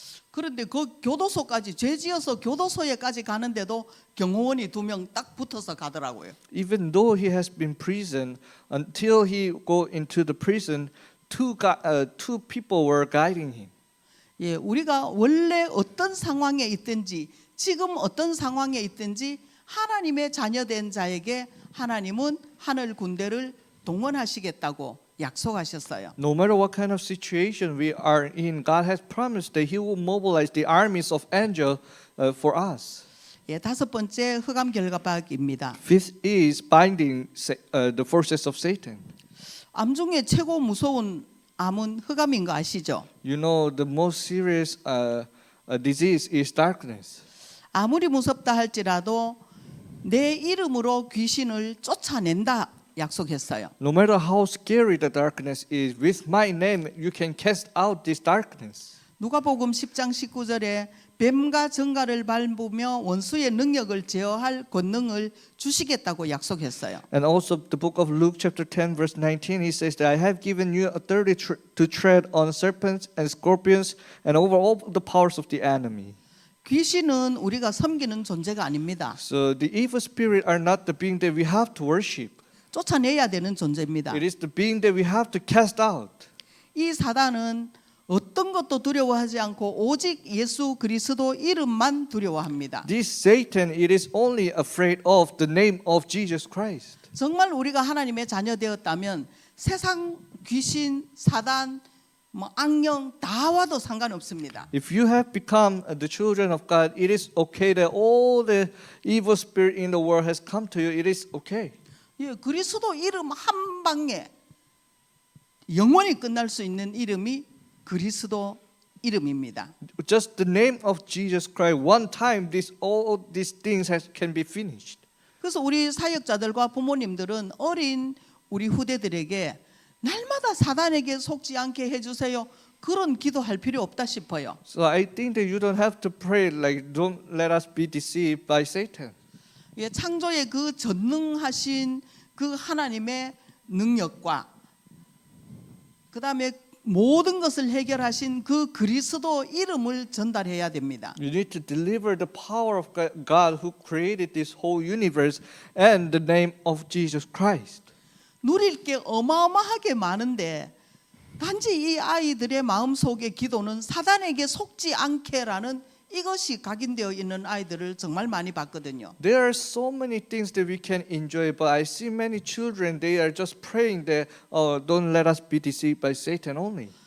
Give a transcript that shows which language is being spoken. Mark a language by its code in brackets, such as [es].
[ko] 그런데 그 교도소까지 죄 지어서 교도소에까지 가는데도 경호원이 2명 딱 붙어서 가더라고요. [en] Even though he has been imprisoned, until he go into the prison, two people were guiding him. [ko] 예, 우리가 원래 어떤 상황에 있든지 지금 어떤 상황에 있든지 하나님의 자녀된 자에게 하나님은 하늘 군대를 동원하시겠다고 약속하셨어요. [en] No matter what kind of situation we are in, God has promised that He will mobilize the armies of angels for us. [ko] 예, 5번째 흑암 결박입니다. [en] Fifth is binding the forces of Satan. [ko] 암 중에 최고 무서운 암은 흑암인 거 아시죠? [en] You know, the most serious disease is darkness. [ko] 아무리 무섭다 할지라도 내 이름으로 귀신을 쫓아낸다 약속했어요. [en] No matter how scary the darkness is, with my name you can cast out this darkness. [ko] 누가복음 10장 19절에 뱀과 정갈을 밟으며 원수의 능력을 제어할 권능을 주시겠다고 약속했어요. [en] And also the book of Luke chapter 10 verse 19, he says that I have given you authority to tread on serpents and scorpions and over all the powers of the enemy. [ko] 귀신은 우리가 섬기는 존재가 아닙니다. [en] So the evil spirit are not the being that we have to worship. [ko] 쫓아내야 되는 존재입니다. [en] It is the being that we have to cast out. [ko] 이 사단은 어떤 것도 두려워하지 않고 오직 예수 그리스도 이름만 두려워합니다. [en] This Satan, it is only afraid of the name of Jesus Christ. [ko] 정말 우리가 하나님의 자녀 되었다면 세상 귀신, 사단, 악령 다 와도 상관없습니다. [en] If you have become the children of God, it is okay that all the evil spirit in the world has come to you. It is okay. [ko] 예, 그리스도 이름 한 방에 영원히 끝날 수 있는 이름이 그리스도 이름입니다. [en] Just the name of Jesus Christ, one time, all these things can be finished. [ko] 그래서 우리 사역자들과 부모님들은 어린 우리 후대들에게 날마다 사단에게 속지 않게 해주세요. 그런 기도할 필요 없다 싶어요. [en] So I think that you don't have to pray like don't let us be deceived by Satan. [ko] 예, 창조의 그 전능하신 그 하나님의 능력과 그다음에 모든 것을 해결하신 그 그리스도 이름을 전달해야 됩니다. [en] You need to deliver the power of God who created this whole universe and the name of Jesus Christ. [ko] 누릴 게 어마어마하게 많은데 단지 이 아이들의 마음속의 기도는 사단에게 속지 않게라는 이것이 각인되어 있는 아이들을 정말 많이 봤거든요. [en] There are so many things that we can enjoy, but I see many children, they are just praying that, don't let us be deceived by Satan only.